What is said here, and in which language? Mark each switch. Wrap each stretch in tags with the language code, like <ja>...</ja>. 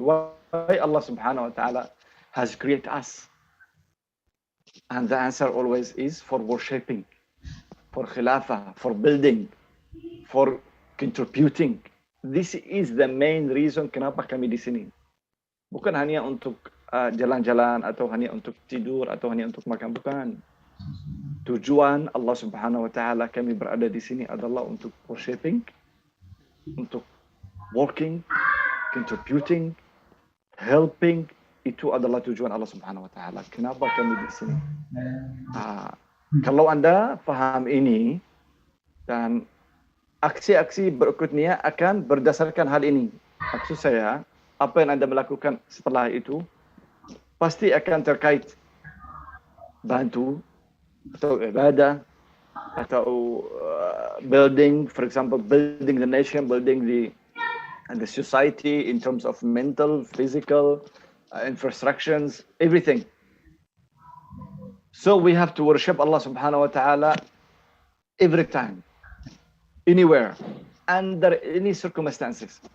<en>Why Allah Subhanahu wa taala has created us? And the answer always is for worshipping, for khilafah, for building, for contributing. This is the main reason</en> <id>kenapa kami di sini. Bukan hanya untuk jalan-jalan atau hanya untuk tidur atau hanya untuk makan, bukan. Tujuan Allah Subhanahu wa taala kami berada di sini adalah untuk worshipping, untuk working, contributing, helping. Itu adalah tujuan Allah Subhanahu wa taala. Kenapa kami di sini? Kalau Anda paham ini dan aksi-aksi berikutnya akan berdasarkan hal ini. Maksud saya, apa yang Anda melakukan setelah itu pasti akan terkait bantu atau ibadah</id> <en>atau building, for example, building the nation, building the society in terms of mental, physical, infrastructures, everything. So we have to worship Allah subhanahu wa ta'ala every time, anywhere, under any circumstances.</en>